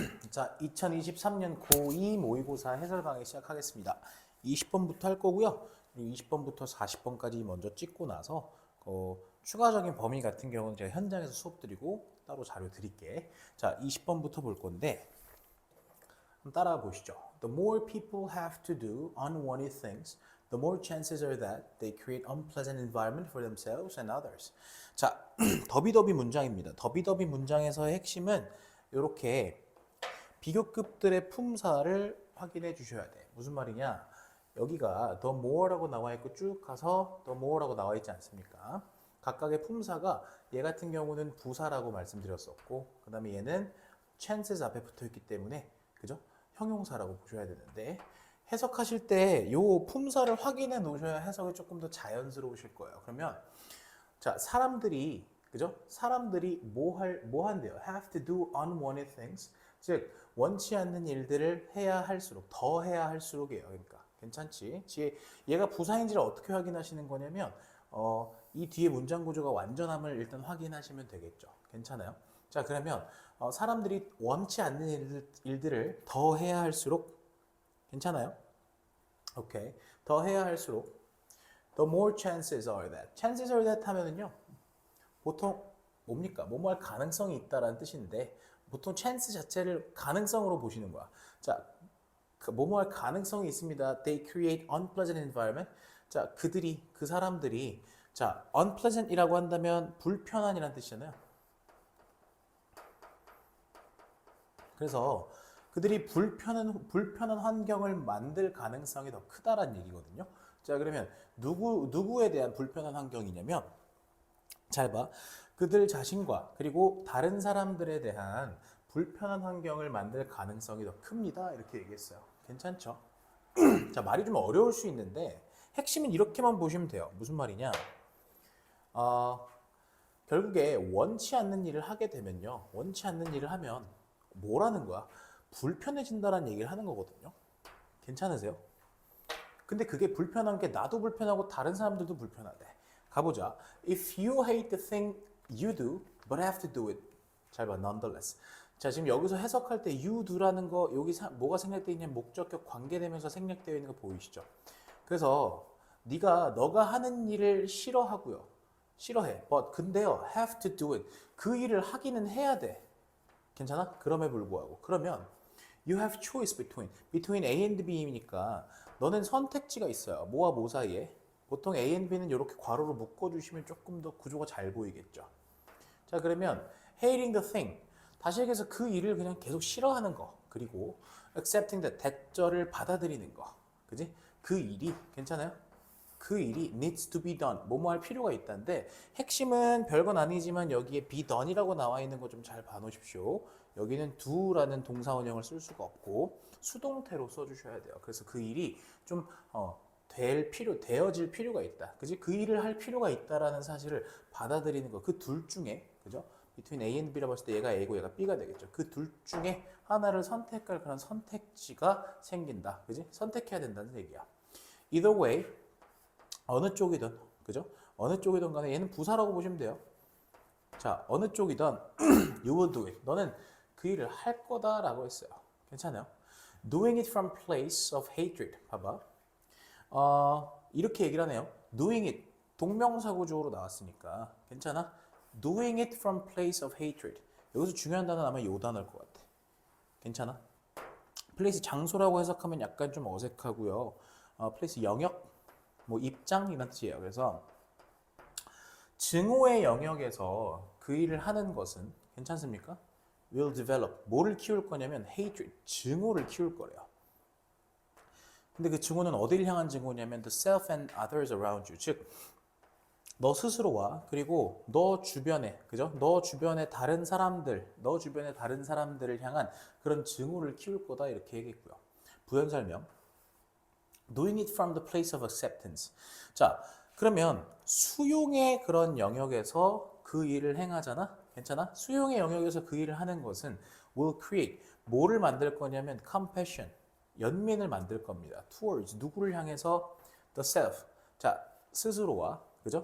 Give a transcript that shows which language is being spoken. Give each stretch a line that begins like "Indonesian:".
Korean: 자, 2023년 고2 모의고사 해설 강의 시작하겠습니다. 20번부터 할 거고요. 그리고 20번부터 40번까지 먼저 찍고 나서 추가적인 범위 같은 경우는 제가 현장에서 수업 드리고 따로 자료 드릴게. 자, 20번부터 볼 건데 한번 따라가 보시죠.
English: The more people have to do unwanted things, the more chances are that they create unpleasant environment for themselves and others.
Korean: 자, 더비더비 문장입니다. 더비더비 문장에서의 핵심은 이렇게 비교급들의 품사를 확인해 주셔야 돼. 무슨 말이냐? 여기가 the more라고 나와 있고 쭉 가서 the more라고 나와 있지 않습니까? 각각의 품사가 얘 같은 경우는 부사라고 말씀드렸었고 그 다음에 얘는 chances 앞에 붙어 있기 때문에 그죠? 형용사라고 보셔야 되는데 해석하실 때 요 품사를 확인해 놓으셔야 해석이 조금 더 자연스러우실 거예요. 그러면 자, 사람들이 그죠? 사람들이 뭐 한대요?
English: have to do unwanted things.
Korean: 즉 원치 않는 일들을 해야 할수록 더 해야 할수록이에요. 그러니까 괜찮지? 얘가 부사인지를 어떻게 확인하시는 거냐면 이 뒤에 문장 구조가 완전함을 일단 확인하시면 되겠죠. 괜찮아요? 자, 그러면 사람들이 원치 않는 일들을 더 해야 할수록 괜찮아요? 오케이. 더 해야 할수록
English: the more chances are that.
Korean: chances are that 하면은요. 보통 뭡니까? 뭐뭐 할 가능성이 있다라는 뜻인데 보통 chance 자체를 가능성으로 보시는 거야. 자, 뭐뭐 할 가능성이 있습니다.
English: They create unpleasant environment.
Korean: 자, 그 사람들이 자, unpleasant이라고 한다면 불편한이라는 뜻이잖아요. 그래서 그들이 불편한 환경을 만들 가능성이 더 크다라는 얘기거든요. 자, 그러면 누구에 대한 불편한 환경이냐면 잘 봐. 그들 자신과 그리고 다른 사람들에 대한 불편한 환경을 만들 가능성이 더 큽니다. 이렇게 얘기했어요. 괜찮죠? 자, 말이 좀 어려울 수 있는데 핵심은 이렇게만 보시면 돼요. 무슨 말이냐? 결국에 원치 않는 일을 하게 되면요. 원치 않는 일을 하면 뭐라는 거야? 불편해진다라는 얘기를 하는 거거든요. 괜찮으세요? 근데 그게 불편한 게 나도 불편하고 다른 사람들도 불편하대. 가보자.
English: If you hate the thing you do, but have to do it.
Korean: 잘 봐, nonetheless. 자, 지금 여기서 해석할 때 you do라는 거 여기 뭐가 생략되어 있냐면 목적격 관계되면서 생략되어 있는 거 보이시죠? 그래서 너가 하는 일을 싫어하고요. 싫어해.
English: But
Korean: 근데요,
English: have to do it.
Korean: 그 일을 하기는 해야 돼. 괜찮아? 그럼에 불구하고. 그러면
English: you have choice between A and B
Korean: 이니까 너는 선택지가 있어요. 뭐와 뭐 사이에? 보통 A and B는 이렇게 괄호로 묶어주시면 조금 더 구조가 잘 보이겠죠. 자, 그러면
English: hating the thing.
Korean: 다시 얘기해서 그 일을 그냥 계속 싫어하는 거. 그리고 accepting the 대절을 받아들이는 거. 그지? 그 일이 괜찮아요?
English: 그 일이 needs to be done.
Korean: 뭐뭐 할 필요가 있다는데 핵심은 별건 아니지만 여기에 be done이라고 나와 있는 거 좀 잘 봐놓으십시오. 여기는 do라는 동사원형을 쓸 수가 없고 수동태로 써주셔야 돼요. 그래서 그 일이 좀 되어질 필요가 있다. 그지? 그 일을 할 필요가 있다라는 사실을 받아들이는 거. 그 둘 중에, 그죠? between A and B라고 했을 때 얘가 A고 얘가 B가 되겠죠. 그 둘 중에 하나를 선택할 그런 선택지가 생긴다. 그지? 선택해야 된다는 얘기야.
English: Either way,
Korean: 어느 쪽이든, 그죠? 어느 쪽이든 간에 얘는 부사라고 보시면 돼요. 자, 어느 쪽이든
English: you will do it.
Korean: 너는 그 일을 할 거다라고 했어요. 괜찮아요?
English: Doing it from place of hatred.
Korean: 봐봐. 이렇게 얘기를 하네요.
English: Doing it.
Korean: 동명사 구조로 나왔으니까. 괜찮아?
English: Doing it from place of hatred.
Korean: 여기서 중요한 단어는 아마 요 단어일 것 같아. 괜찮아? place 장소라고 해석하면 약간 좀 어색하고요. place 영역, 뭐 입장 이런 뜻이에요. 그래서 증오의 영역에서 그 일을 하는 것은 괜찮습니까?
English: will develop.
Korean: 뭐를 키울 거냐면 hatred, 증오를 키울 거래요. 근데 그 증오는 어디를 향한 증오냐면
English: the self and others around you.
Korean: 즉, 너 스스로와 그리고 너 주변에, 그죠? 너 주변의 다른 사람들을 향한 그런 증오를 키울 거다 이렇게 얘기했고요. 부연 설명.
English: Doing it from the place of acceptance.
Korean: 자, 그러면 수용의 그런 영역에서 그 일을 행하잖아? 괜찮아? 수용의 영역에서 그 일을 하는 것은 will create. 뭐를 만들 거냐면 compassion. 연민을 만들 겁니다. towards. 누구를 향해서? the self. 자, 스스로와, 그죠?